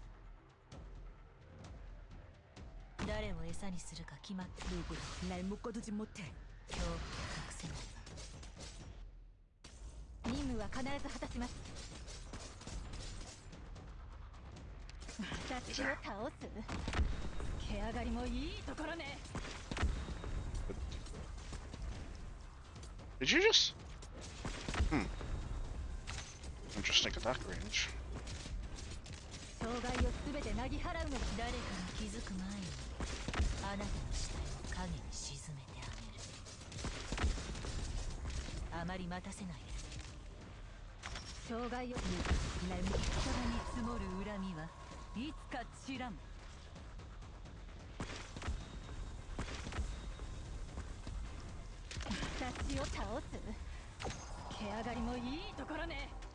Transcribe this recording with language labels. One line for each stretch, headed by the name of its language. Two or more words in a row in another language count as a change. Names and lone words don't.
Japanese: 誰を餌にするか決まってること
Korean: 날 묶어두지 못해
Japanese: 今日隠せない任務は必ず果たします私を倒す毛上がりもいいところね
English: Did you just? Interesting attack range.
Japanese: 障害をすべてなぎ払うの誰かが気づく前にあなたの死体を影に沈めてあげるあまり待たせないで障害を抜く人に積もる恨みはいつか散らん私を倒す毛上がりもいいところね